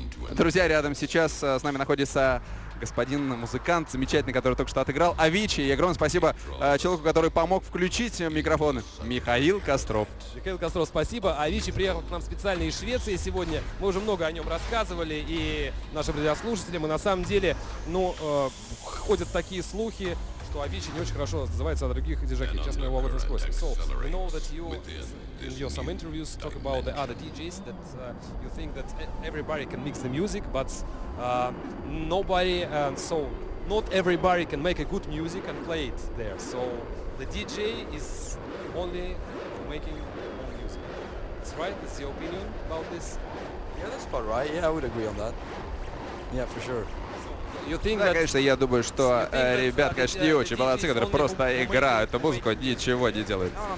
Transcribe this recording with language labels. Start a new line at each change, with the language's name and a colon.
Russian: Друзья, рядом сейчас с нами находится господин музыкант замечательный, который только что отыграл, Avicii. И огромное спасибо человеку, который помог включить микрофоны. Михаил Костров. Михаил Костров, спасибо. Avicii приехал к нам специально из Швеции сегодня. Мы уже много о нем рассказывали и нашим радиослушателям. И на самом деле, ну, ходят такие слухи, что Avicii не очень хорошо отзывается о других диджеях. Сейчас мы его об этом спросим.
English: So, we know that you, in your some interviews, talk about the other DJs, that you think that everybody can mix the music, but nobody, so not everybody can make a good music and play it there. So, the DJ is only making music. That's right? That's your opinion about this? Yeah, that's about right. Yeah, I would agree on that. Yeah, for sure. You think
Russian: да, конечно, я думаю, что ребят, конечно, не очень молодцы, которые просто играют эту музыку, ничего не делают.